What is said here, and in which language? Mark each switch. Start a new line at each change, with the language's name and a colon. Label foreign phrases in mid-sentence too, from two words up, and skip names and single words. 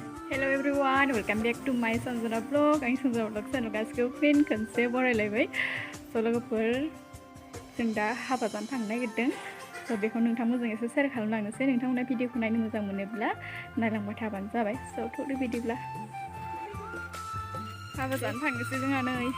English: Hello everyone, welcome back to my Sanjana vlog.
Bodo: आं संजना
English: vlog channel
Bodo: गासिखौ फिन खनसे बरायलायबाय। स' लोगोफोर जों दा हाबा जानो थांनो नागिरदों। स' बेखौ नोंथांमोनजों एसे शेयार खालामलांनोसै। नोंथांमोना भिडिअखौ नायनो मोजां मोनोब्ला नायलांबाय थाबानो जाबाय। स' थौदो बिदिब्ला हाबा जानो थांनोसै जोंहा नै।